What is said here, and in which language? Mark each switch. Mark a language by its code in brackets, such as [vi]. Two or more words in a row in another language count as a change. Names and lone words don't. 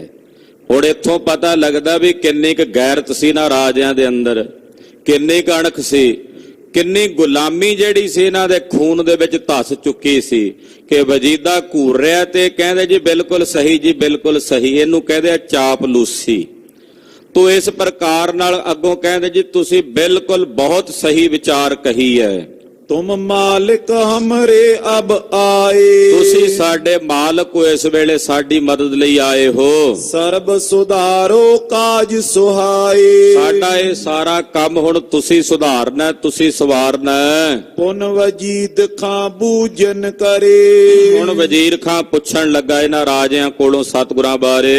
[pa] ਹੁਣ ਇੱਥੋਂ ਪਤਾ ਲੱਗਦਾ ਵੀ ਕਿੰਨੀ ਕੁ ਗੈਰਤ ਸੀ ਨਾ ਰਾਜਿਆਂ ਦੇ ਅੰਦਰ, ਕਿੰਨੀ ਕੁ ਅਣਖ ਸੀ, ਕਿੰਨੀ ਗੁਲਾਮੀ ਜਿਹੜੀ ਸੀ ਇਹਨਾਂ ਦੇ ਖੂਨ ਦੇ ਵਿੱਚ ਧੱਸ ਚੁੱਕੀ ਸੀ ਕਿ ਵਜੀਦਾ ਘੂਰ ਰਿਹਾ ਤੇ ਕਹਿੰਦੇ ਜੀ ਬਿਲਕੁਲ ਸਹੀ ਜੀ ਬਿਲਕੁਲ ਸਹੀ। ਇਹਨੂੰ ਕਹਿੰਦੇ ਆ ਚਾਪਲੂਸੀ। ਤੋ ਇਸ ਪ੍ਰਕਾਰ ਨਾਲ ਅੱਗੋਂ ਕਹਿੰਦੇ ਜੀ ਤੁਸੀਂ ਬਿਲਕੁਲ ਬਹੁਤ ਸਹੀ ਵਿਚਾਰ ਕਹੀ ਹੈ। [hi] तुम मालिक हमरे अब आए। [pa] ਤੁਸੀਂ ਸਾਡੇ ਮਾਲਕ ਹੋ, ਇਸ ਵੇਲੇ ਸਾਡੀ ਮਦਦ ਲਈ ਆਏ ਹੋ। ਸਰਬ ਸੁਧਾਰੋ ਕਾਜ ਸੁਹਾਏ। ਸਾਡਾ ਇਹ ਸਾਰਾ ਕੰਮ ਹੁਣ ਤੁਸੀਂ ਸੁਧਾਰਨਾ, ਤੁਸੀਂ ਸਵਾਰਨਾ। ਪੁਨ ਵਜੀਦ ਖਾਂ ਬੂਜਨ ਕਰੇ। ਹੁਣ ਵਜ਼ੀਰ ਖਾਂ ਪੁੱਛਣ ਲੱਗਾ ਇਹਨਾਂ ਰਾਜਿਆਂ ਕੋਲੋਂ ਸਤਿਗੁਰਾਂ ਬਾਰੇ।